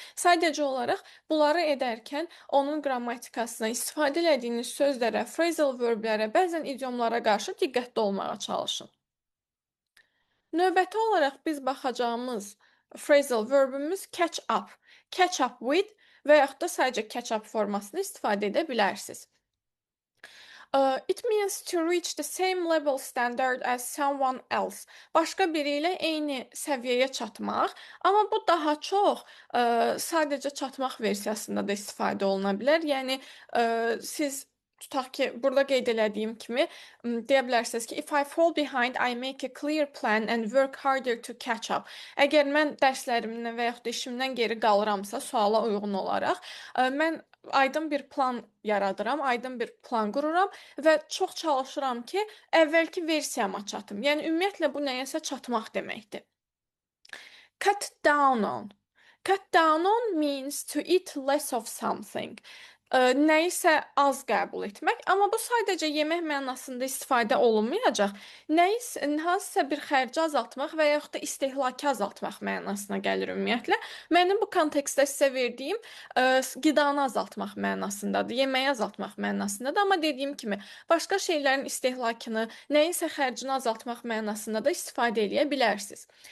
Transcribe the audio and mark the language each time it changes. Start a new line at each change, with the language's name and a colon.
Azerbaijani: Sadəcə olaraq bunları edərkən onun qrammatikasına, istifadə etdiyiniz sözlərə, phrasal verblərə, bəzən idiomlara qarşı diqqətli olmağa çalışın. Növbəti olaraq biz baxacağımız phrasal verbimiz catch up. Catch up with və yaxud da sadəcə catch up formasını istifadə edə bilərsiniz.
English: It means to reach the same level standard as someone else.
Azerbaijani: Başqa biri ilə eyni səviyyəyə çatmaq, amma bu daha çox sadəcə çatmaq versiyasında da istifadə oluna bilər. Yəni siz tutaq ki, burada qeyd elədiyim kimi deyə bilərsiniz ki,
English: if I fall behind, I make a clear plan and work harder to catch up.
Azerbaijani: Əgər mən dərslərimdən və yaxud da işimdən geri qalıramsa, suala uyğun olaraq, mən aydın bir plan yaradıram, aydın bir plan qururam və çox çalışıram ki, əvvəlki versiyama çatım. Yəni ümumiyyətlə bu nəyəsə çatmaq deməkdir.
English: Cut down on. Cut down on means to eat less of something.
Azerbaijani: Nəyisə az qəbul etmək, amma bu sadəcə yemək mənasında istifadə olunmayacaq. Hansısa bir xərci azaltmaq və yaxud da istehlakı azaltmaq mənasına gəlir ümumiyyətlə. Mənim bu kontekstdə sizə verdiyim qidanı azaltmaq mənasındadır, yeməyi azaltmaq mənasındadır, amma dediyim kimi başqa şeylərin istehlakını, nəyinsə xərcini azaltmaq mənasında da istifadə edə bilərsiniz.